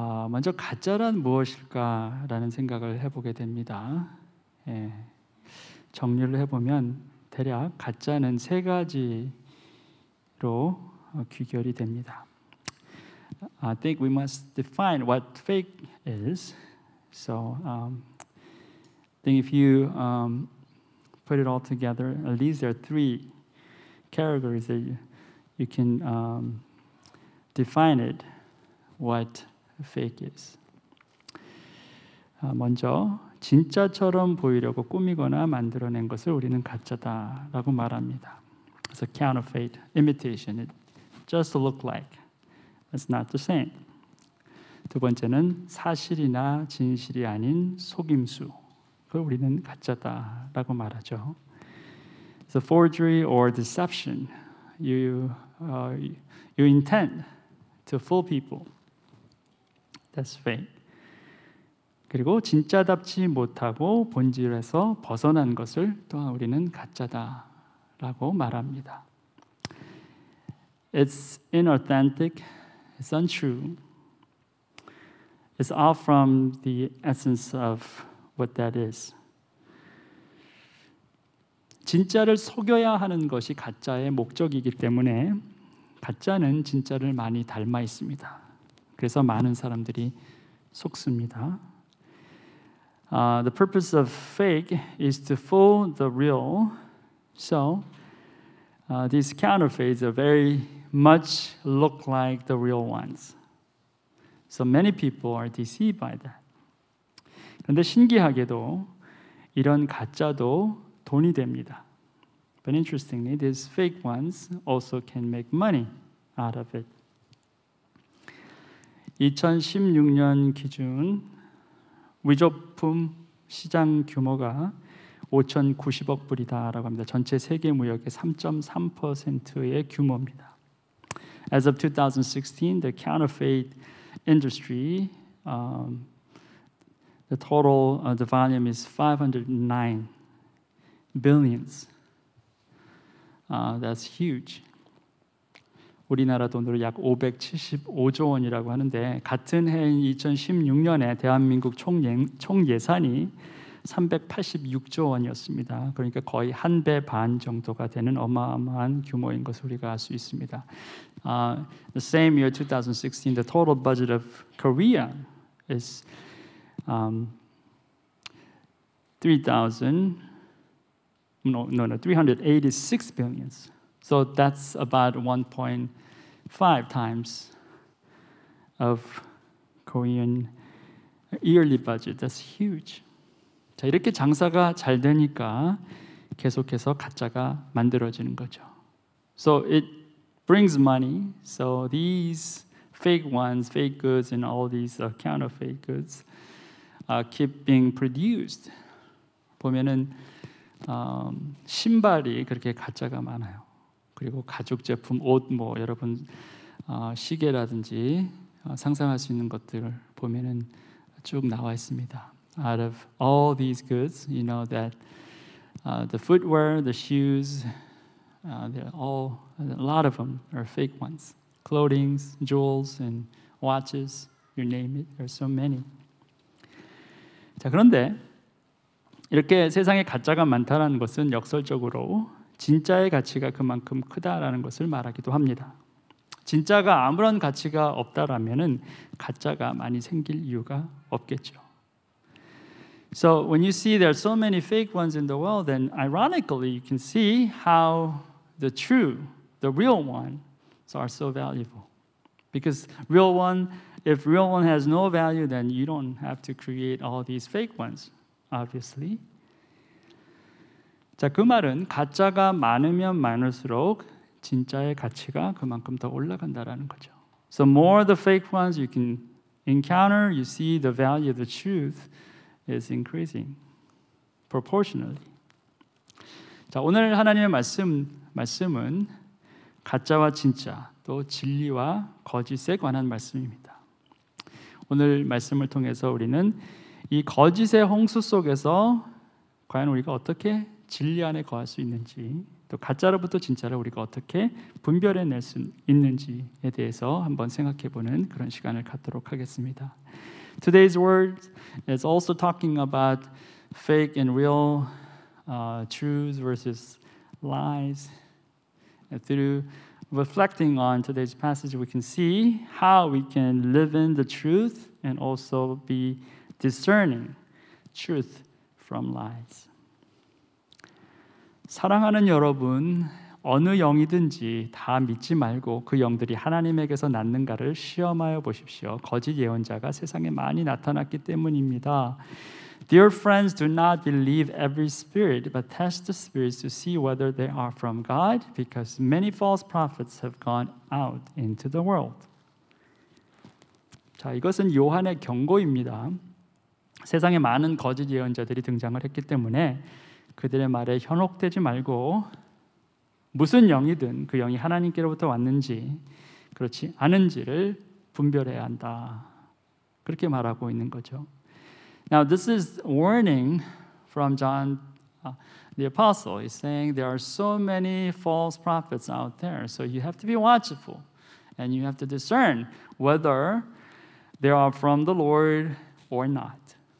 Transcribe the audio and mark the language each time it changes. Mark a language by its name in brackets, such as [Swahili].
[Korean] 먼저 가짜란 무엇일까라는 생각을 해보게 됩니다. 정리를 해보면 대략 가짜는 세 가지로 귀결이 됩니다. [English] I think we must define what fake is. So, I think if you put it all together, at least there are three categories that you can define it. What fake is. [Korean] 먼저 진짜처럼 보이려고 꾸미거나 만들어낸 것을 우리는 가짜다라고 말합니다. 그래서 [English] counterfeit, imitation, it just to look like. It's not the same. [Korean] 두 번째는 사실이나 진실이 아닌 속임수. 그걸 우리는 가짜다라고 말하죠. [English] So forgery or deception. You intend to fool people. That's fake. [Korean] 그리고 진짜답지 못하고 본질에서 벗어난 것을 또한 우리는 가짜다라고 말합니다. [English] It's inauthentic, it's untrue. It's off from the essence of what that is. [Korean] 진짜를 속여야 하는 것이 가짜의 목적이기 때문에 가짜는 진짜를 많이 닮아 있습니다. 그래서 많은 사람들이 속습니다. [English] The purpose of fake is to fool the real. So these counterfeits are very much look like the real ones. So many people are deceived by that. [Korean] 그런데 신기하게도 이런 가짜도 돈이 됩니다. [English] But interestingly, these fake ones also can make money out of it. [Korean] 2016년 기준 위조품 시장 규모가 5,090억 불이다라고 합니다. 전체 세계 무역의 3.3%의 규모입니다. [English] As of 2016, the counterfeit industry, the total the volume is 509 billions. That's huge. [Korean] 우리나라 돈으로 약 575조 원이라고 하는데 같은 해인 2016년에 대한민국 총 예산이 386조 원이었습니다. 그러니까 거의 한 배 반 정도가 되는 어마어마한 규모인 것을 우리가 알 수 있습니다. [English] The same year 2016, the total budget of Korea is 386 billions. So that's about 1.5 times of Korean yearly budget. That's huge. [Korean] 자, 이렇게 장사가 잘 되니까 계속해서 가짜가 만들어지는 거죠. [English] So it brings money. So these fake ones, fake goods, and all these counterfeit goods keep being produced. [Korean] 보면은 신발이 그렇게 가짜가 많아요. 그리고 가죽 제품, 옷, 뭐 여러분 시계라든지 상상할 수 있는 것들을 보면은 쭉 나와 있습니다. [English] Out of all these goods, you know that the footwear, the shoes, they're all a lot of them are fake ones. Clothing, jewels, and watches, you name it. There's so many. [Korean] 자, 그런데 이렇게 세상에 가짜가 많다는 것은 역설적으로 진짜의 가치가 그만큼 크다라는 것을 말하기도 합니다. 진짜가 아무런 가치가 없다라면은 가짜가 많이 생길 이유가 없겠죠. [English] So when you see there are so many fake ones in the world, then ironically you can see how the true, the real ones are so valuable. Because if real one has no value, then you don't have to create all these fake ones, obviously. [Korean] 자, 그 말은 가짜가 많으면 많을수록 진짜의 가치가 그만큼 더 올라간다라는 거죠. [English] So more the fake ones you can encounter, you see the value of the truth is increasing proportionally. [Korean] 자, 오늘 하나님의 말씀은 가짜와 진짜, 또 진리와 거짓에 관한 말씀입니다. 오늘 말씀을 통해서 우리는 이 거짓의 홍수 속에서 과연 우리가 어떻게 진리 안에 거할 수 있는지, 또 가짜로부터 진짜를 우리가 어떻게 분별해낼 수 있는지에 대해서 한번 생각해보는 그런 시간을 갖도록 하겠습니다. [English] Today's word is also talking about fake and real, truths versus lies. And through reflecting on today's passage, we can see how we can live in the truth and also be discerning truth from lies. [Korean] 사랑하는 여러분, 어느 영이든지 다 믿지 말고 그 영들이 하나님에게서 났는가를 시험하여 보십시오. 거짓 예언자가 세상에 많이 나타났기 때문입니다. [English] Dear friends, do not believe every spirit, but test the spirits to see whether they are from God, because many false prophets have gone out into the world. [Korean] 자, 이것은 요한의 경고입니다. 세상에 많은 거짓 예언자들이 등장을 했기 때문에 그들의 말에 현혹되지 말고 무슨 영이든 그 영이 하나님께로부터 왔는지 그렇지 않은지를 분별해야 한다. 그렇게 말하고 있는 거죠. [English] Now this is warning from John the Apostle. He's saying there are so many false prophets out there, so you have to be watchful and you have to discern whether they are from the Lord or not.